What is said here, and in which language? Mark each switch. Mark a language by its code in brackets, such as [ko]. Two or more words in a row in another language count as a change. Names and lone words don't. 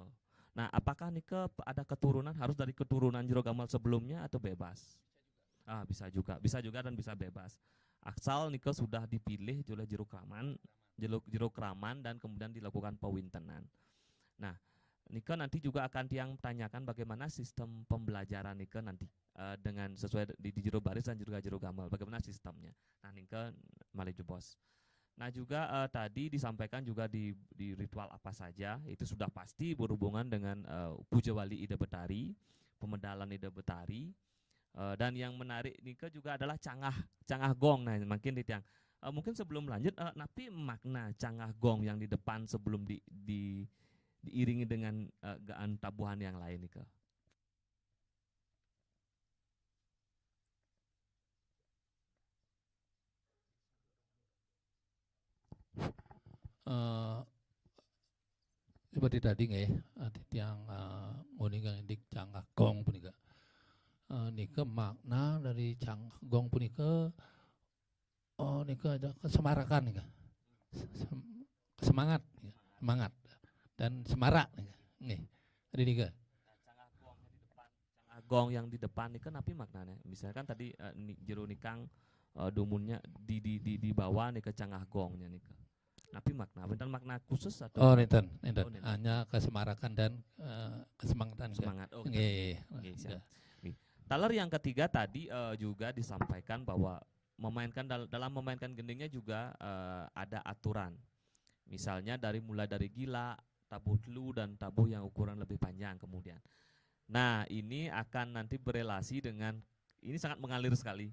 [id] Nah, apakah nika ada keturunan harus dari keturunan Jero Gamal sebelumnya atau bebas? Bisa juga dan bisa bebas. Asal nike sudah dipilih oleh jero kraman dan kemudian dilakukan pewintenan. Nah, nike nanti juga akan tiang tanyakan bagaimana sistem pembelajaran nike nanti dengan sesuai di jero baris dan juga jero gamal, bagaimana sistemnya. Nah, [ban] nike malih bos. [id] Nah, juga tadi disampaikan juga di ritual apa saja itu sudah pasti berhubungan dengan puja wali Ida Betari, pemedalan Ida Betari. Dan yang menarik nike juga adalah cangah gong. Nah, makin ditiang. Mungkin sebelum lanjut, tapi makna cangah gong yang di depan sebelum diiringi dengan gaan tabuhan yang lain nike. Seperti tadi nggih, yang nguningan dik cangah gong punika. Nika makna dari cangah gong punika nika ada kesemarakan nika. Semangat dan semarak nika. Nggih. Tadi nika. Cangah gong yang di depan [ban] nika napi maknanya? [id] Misalkan tadi jero nikang dumunnya di bawah nika cangah gongnya nika. Napi makna bener makna khusus atau nenten. Hanya kesemarakan dan kesemangatan. Semangat. Nggih. Taler yang ketiga tadi juga disampaikan bahwa dalam memainkan gendingnya juga ada aturan. Misalnya mulai dari gila, tabuh telu dan tabuh yang ukuran lebih panjang kemudian. Nah, ini akan nanti berelasi dengan ini sangat mengalir sekali.